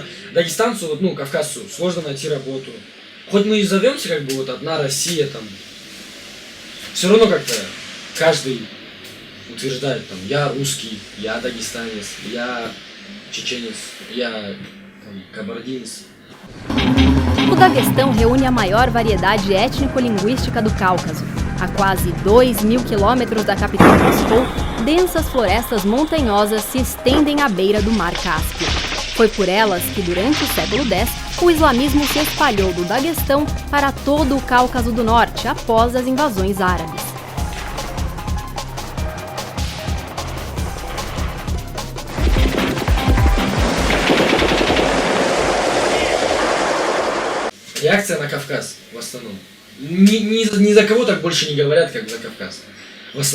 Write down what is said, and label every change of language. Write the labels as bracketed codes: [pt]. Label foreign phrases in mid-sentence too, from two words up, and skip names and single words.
[ru] Дагестанцу, кавказцу, сложно найти работу. Хоть мы и зовемся как бы вот одна Россия там, все равно как-то каждый утверждает там, я русский, я дагестанец, я чеченец, я кабардинец. [pt] O Daguestão reúne a maior variedade étnico-linguística do Cáucaso. A quase 2.000 quilômetros da capital Moscou, densas florestas montanhosas se estendem à beira do Mar Cáspio. Foi por elas que, durante o século X, o islamismo se espalhou do Daguestão para todo o Cáucaso do Norte após as invasões árabes. [ru] Реакция на Кавказ в основном. Ни за кого так больше не говорят, как за Кавказ.